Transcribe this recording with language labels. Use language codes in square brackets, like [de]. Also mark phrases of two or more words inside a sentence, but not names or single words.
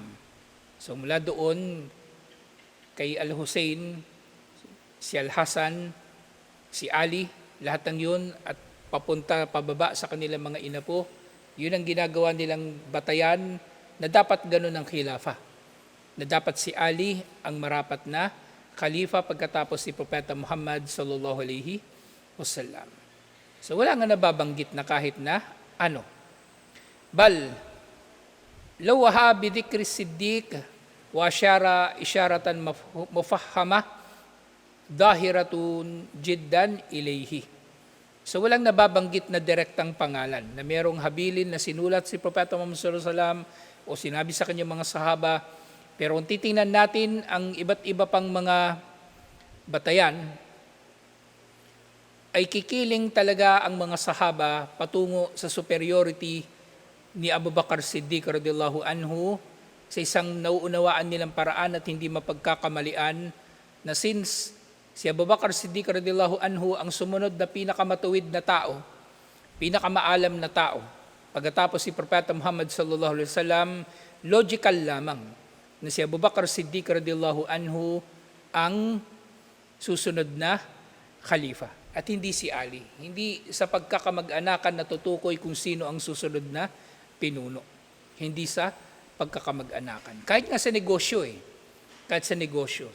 [tl] So mula doon kay Al-Hussein, si Al-Hasan, si Ali, lahat ng yun at pababa sa kanilang mga inapo, yun ang ginagawa nilang batayan na dapat ganun ang khilafa, na dapat si Ali ang marapat na khalifa pagkatapos si Propeta Muhammad [ar] صلى الله عليه وسلم. [tl] So wala nga nababanggit na kahit na ano. [ar] بل، لو واها بذكر صديق وإشارة مفهمة ظاهرة جدا إليه. [tl] So walang nababanggit na direktang pangalan na merong habilin na sinulat si Propeta Muhammad [ar] صلى الله عليه وسلم [tl] o sinabi sa kanyang mga sahaba. Pero kung titingnan natin ang iba't iba pang mga batayan, ay kikiling talaga ang mga sahaba patungo sa superiority ni Abu Bakar Siddiq [ar] رضي الله عنه [tl] sa isang nauunawaan nilang paraan at hindi mapagkakamalian na since si Abu Bakar Siddiq [ar] رضي الله عنه [tl] ang sumunod na pinakamatuwid na tao, pinakamaalam na tao, pagkatapos si Propeta Muhammad [ar] صلى الله عليه وسلم, [tl] logical lamang na si Abu Bakar Siddiq [ar] رضي الله عنه [tl] ang susunod na khalifa at hindi si Ali. Hindi sa pagkakamag-anakan natutukoy kung sino ang susunod na pinuno. Hindi sa pagkakamag-anakan. Kahit nga sa negosyo kahit sa negosyo.